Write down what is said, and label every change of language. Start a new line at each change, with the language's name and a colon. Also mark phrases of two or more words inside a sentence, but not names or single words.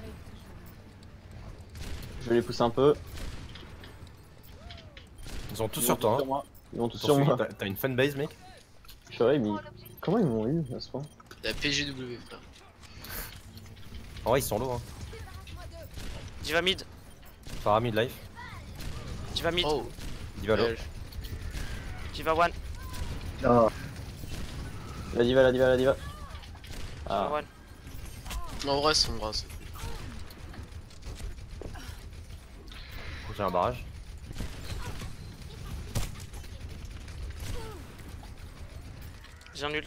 French: Je vais les pousser un peu. Ils sont tous Ils sur vont toi. tous Hein. moi. Ils vont tous sur Poursuis, moi. T'as une fanbase, mec? Purée, mais comment ils m'ont eu à ce point? La PGW, frère. En vrai, ils sont lourds. Hein. Diva mid, Pharah mid life. Diva mid, Oh, Diva low. Diva one, Oh. La diva, la diva, la diva. Diva Ah, one. en vrai, c'est bras. J'ai un barrage. J'ai un ult.